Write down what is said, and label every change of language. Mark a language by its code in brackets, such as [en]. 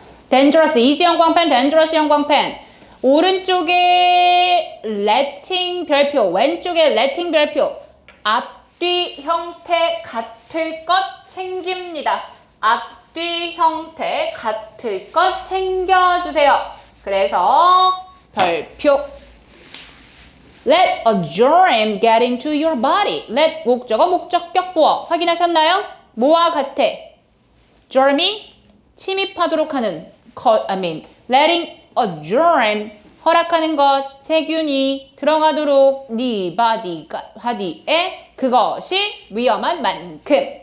[en] dangerous, easy 형광펜, dangerous 형광펜. [ko] 오른쪽에 letting 별표, 왼쪽에 letting 별표. 앞뒤 형태 같을 것 챙깁니다. 앞뒤 형태 같을 것 챙겨주세요. 그래서 별표. [en] Let a germ get into your body. [ko] Let 목적어 목적격 보어. 확인하셨나요? 뭐와 같아? germ이 침입하도록 하는 [en] letting a germ [ko] 허락하는 것, 세균이 들어가도록 네 바디에 그것이 위험한 만큼.